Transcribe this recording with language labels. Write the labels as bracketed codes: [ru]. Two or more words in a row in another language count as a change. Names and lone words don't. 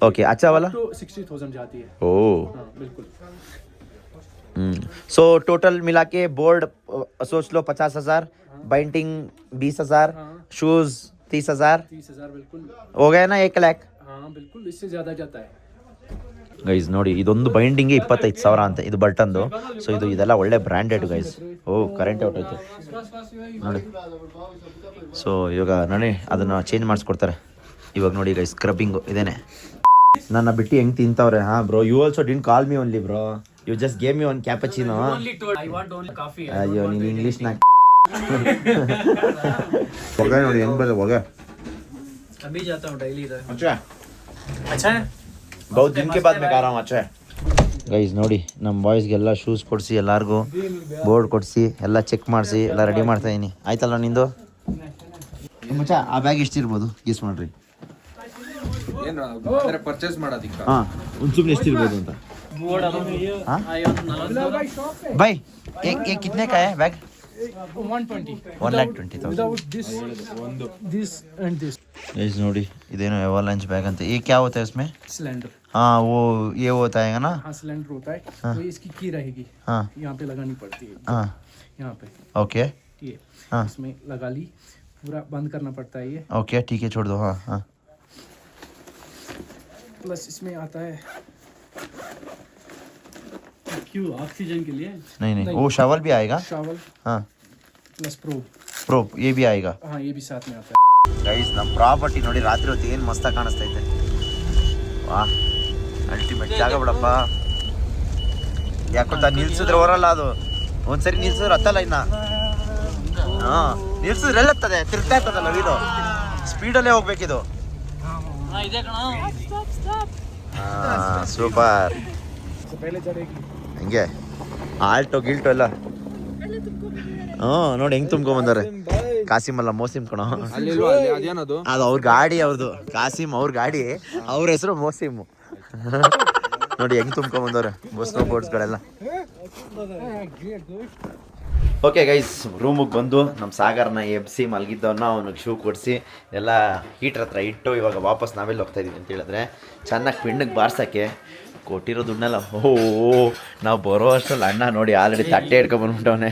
[hi] ओके, अच्छा वाला तो 60,000 जाती है. ओ हाँ बिल्कुल. सो टोटल मिला के बोर्ड सोच लो 50,000, बाइंडिंग 20,000, शूज 30,000 बिल्कुल हो गया ना 1 लाख. हाँ बिल्कुल, इससे ज्यादा जाता है. [kn] ಗೈಸ್ ನೋಡಿ, ಇದೊಂದು ಬೈಂಡಿಂಗ್ಗೆ 25,000 ಅಂತ. ಇದು ಬಟನ್ದು. ಸೊ ಇದೆಲ್ಲ ಒಳ್ಳೆ ಬ್ರ್ಯಾಂಡೆಡ್ ಗೈಸ್. ಓ [en] current out [kn] ಆಯಿತು ನೋಡಿ. ಸೊ ಇವಾಗ ನೋಡಿ ಅದನ್ನು ಚೇಂಜ್ ಮಾಡಿಸ್ಕೊಡ್ತಾರೆ. ಇವಾಗ ನೋಡಿ ಗೈಸ್, ಸ್ಕ್ರಬ್ಬಿಂಗು ಇದೇನೆ. ನನ್ನ ಬಿಟ್ಟು ಹೆಂಗೆ ತಿಂತವ್ರೆ. ಹಾಂ ಬ್ರೋ, [en] you also didn't call me only bro, you just gave me one cappuccino. [kn] ಅಯ್ಯೋ ನೀನು ಇಂಗ್ಲೀಷ್ನಾಗ ಹೊಗೆ ನೋಡಿ ಹೆಂಗೆ ಬರೋದು ಹೊಗೆ. [hi] अभी जाता हूँ डेली इधर. अच्छा है. बहुत दिन के बाद मैं खा रहा हूँ. अच्छा है ಗೈಸ್. [kn] ನೋಡಿ ನಮ್ಮ ಬಾಯ್ಸ್ಗೆಲ್ಲ ಶೂಸ್ ಕೊಡಿಸಿ, ಎಲ್ಲರಿಗೂ ಬೋರ್ಡ್ ಕೊಡಿಸಿ, ಎಲ್ಲ ಚೆಕ್ ಮಾಡಿಸಿ ಎಲ್ಲ ರೆಡಿ ಮಾಡ್ತಾ ಇದೀನಿ. ಆಯ್ತಲ್ಲ ನಿಂದು ಮಚ್ಚ? ಆ ಬ್ಯಾಗ್ ಎಷ್ಟಿರ್ಬೋದು ಗೆಸ್ ಮಾಡ್ರಿ. ಏನು ಪರ್ಚೇಸ್ ಮಾಡೋದಿಕ್ಕ? ಹಾಂ, ಒಂದು ಸುಮ್ಮನೆ ಎಷ್ಟಿರ್ಬೋದು ಅಂತ. [hi] भाई एक कितने का है बैग? 1,20,000. [en] Without this and this. [hi] गाइस [kn] ನೋಡಿ, ಇದೇನೋ [en] avalanche bag [hi] ಅಂತ. ये क्या होता है इसमें? सिलेंडर. हाँ वो ये होता है ना. हाँ सिलेंडर होता है. तो इसकी की रहेगी. हाँ यहाँ पे लगानी पड़ती है. हाँ यहाँ पे ओके. ये हाँ इसमें लगा ली, पूरा बंद करना पड़ता है ये. ओके ठीक है, छोड़ दो. हाँ हाँ प्लस इसमें आता है क्यों ऑक्सीजन के लिए नहीं वो शावल भी आएगा शावल हाँ [en] plus probe [hi] ಪ್ರೋ ये भी आएगा हाँ ये भी साथ में आता है [kn] ಗೈಸ್ ನಮ್ಮ ಪ್ರಾಪರ್ಟಿ ನೋಡಿ ರಾತ್ರಿ ಹೊತ್ತು ಏನು ಮಸ್ತಾಗಿ ಕಾಣಿಸ್ತೈತೆ ವಾ ಅಲ್ಟಿಮೇಟ್ ಜಾಗ ಬಿಡಪ್ಪ ಯಾಕೊತ್ತ ನಿಲ್ಸಿದ್ರೆ ಹೊರಲ್ಲ ಅದು ಒಂದ್ಸರಿ ನಿಲ್ಸಿದ್ರೆ ಹತ್ತಲ್ಲ ಇನ್ನ ಹಾಂ ನಿಲ್ಸಿದ್ರೆ ಎಲ್ಲತ್ತದೆ ತಿರ್ಗ್ತಾ ಇರ್ತದಲ್ಲ ವೀಲು ಸ್ಪೀಡಲ್ಲೇ ಹೋಗ್ಬೇಕಿದು ಇದೆ ಕಣ ಹಾಂ ಸೂಪರ್ [hi] पहले चढ़ेगी [kn] ಹಂಗೆ ಆಲ್ಟೋ ಗಿಲ್ಟೋ ಎಲ್ಲ ಹ್ಞೂ ನೋಡಿ ಹೆಂಗೆ ತುಂಬ್ಕೊಂಬಂದಾರೆ ಕಾಸಿಮಲ್ಲ ಮೋಸಿಮ್ ಕಣೋ ಅಲ್ಲಿ ಅದೇನದು ಅದು ಅವ್ರ ಗಾಡಿ ಅವ್ರದ್ದು ಕಾಸಿಮ್ ಅವ್ರ ಗಾಡಿ ಅವ್ರ ಹೆಸರು ಮೋಸಿಮ್ ನೋಡಿ ಹೆಂಗ್ ತುಂಬ್ಕೊಂಬಂದವ್ರೆ ಸ್ನೋ ಬೋರ್ಡ್ಸ್ಗಳೆಲ್ಲ [en] okay guys [kn] ರೂಮಿಗೆ ಬಂದು ನಮ್ಮ ಸಾಗರ್ನ ಎಬ್ಸಿ ಮಲಗಿದ್ದವನ್ನ ಅವನಿಗೆ ಶೂ ಕೊಡಿಸಿ ಎಲ್ಲ ಹೀಟ್ರ್ ಹತ್ರ ಇಟ್ಟು ಇವಾಗ ವಾಪಸ್ ನಾವೆಲ್ಲ ಹೋಗ್ತಾ ಇದೀವಿ ಅಂತ ಹೇಳಿದ್ರೆ ಚೆನ್ನಾಗಿ ಪಿಣ್ಣಗೆ ಬಾರ್ಸೋಕ್ಕೆ ಕೊಟ್ಟಿರೋ ದುಡ್ಡನ್ನೆಲ್ಲ ಓ ನಾವು ಬರೋ ಅಷ್ಟರಲ್ಲಿ ಅಣ್ಣ ನೋಡಿ ಆಲ್ರೆಡಿ ತಟ್ಟೆ ಹಿಡ್ಕೊಂಬಂದ್ಬಿಟ್ಟವನೆ